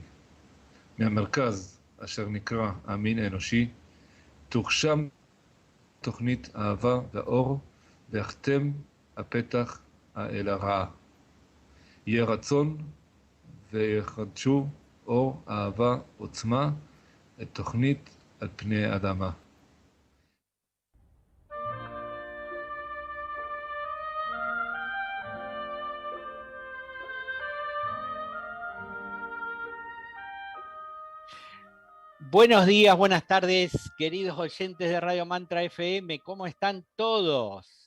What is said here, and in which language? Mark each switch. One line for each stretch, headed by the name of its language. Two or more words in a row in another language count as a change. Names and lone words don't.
Hebrew: מהמרכז אשר נקרא המין האנושי תוגשם תוכנית אהבה ואור ויחתם הפתח אל הרעה. יהיה רצון ויחדשו אור, אהבה, עוצמה את תוכנית על פני האדמה.
Spanish: Buenos días, buenas tardes, queridos oyentes de Radio Mantra FM, ¿cómo están todos?